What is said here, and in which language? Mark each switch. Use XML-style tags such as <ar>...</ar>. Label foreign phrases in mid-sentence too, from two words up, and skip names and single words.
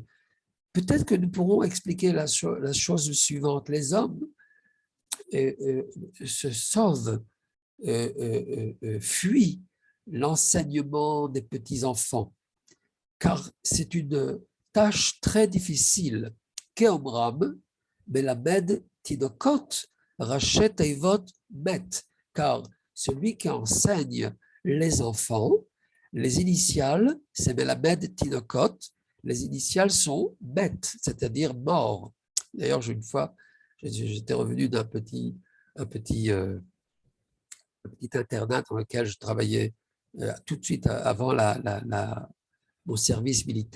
<fr>Peut-être que nous pourrons expliquer la chose suivante. Les hommes se sauvent, fuient l'enseignement des petits-enfants, car c'est une tâche très difficile.</fr> <he>כאומרם, מלמד תינוקות, ראשי תיבות מת,</he> <fr>car celui qui enseigne les enfants, les initiales, c'est</fr> <he>מלמד תינוקות,</he> <fr>les initiales sont met, c'est-à-dire mort. D'ailleurs, une fois, j'étais revenu d'un petit internat dans lequel je travaillais tout de suite avant mon service militaire.</fr>